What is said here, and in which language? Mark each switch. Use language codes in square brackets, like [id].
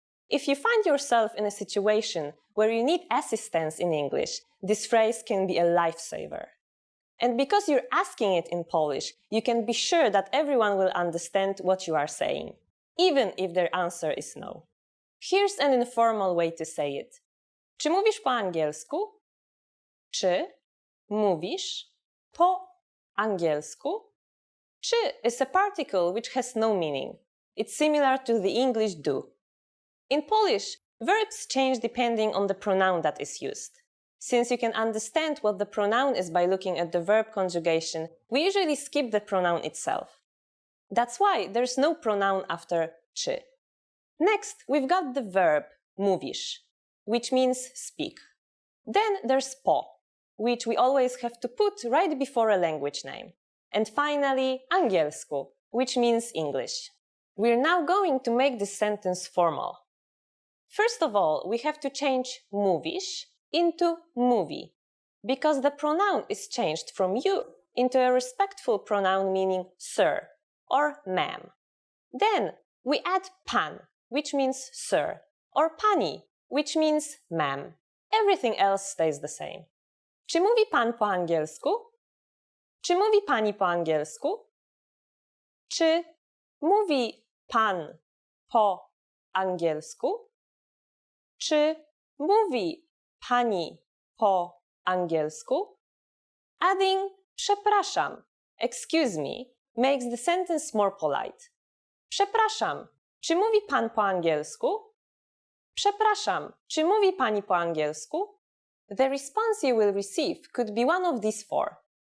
[en] If you find yourself in a situation where you need assistance in English, this phrase can be a lifesaver. And because you're asking it in Polish, you can be sure that everyone will understand what you are saying, even if their answer is no. Here's an informal way to say it. [pl] Czy mówisz po angielsku? Czy mówisz po angielsku? [en] Czy is a particle which has no meaning. It's similar to the English do. In Polish, verbs change depending on the pronoun that is used. Since you can understand what the pronoun is by looking at the verb conjugation, we usually skip the pronoun itself. That's why there's no pronoun after czy. Next, we've got the verb mówisz, which means speak. Then there's po, which we always have to put right before a language name. And finally, angielsku, which means English. We're now going to make this sentence formal. First of all, we have to change mówisz into mówi, because the pronoun is changed from you into a respectful pronoun meaning sir or ma'am. Then we add pan, which means sir, or pani, which means ma'am. Everything else stays the same. [pl] Czy mówi pan po angielsku? Czy mówi pani po angielsku? Czy mówi pan po angielsku? Czy mówi pani po angielsku? [en] Adding przepraszam, excuse me, makes the sentence more polite. [pl] Przepraszam, czy mówi pan po angielsku? Przepraszam, czy mówi pani po angielsku? [en] The response you will receive could be one of these four.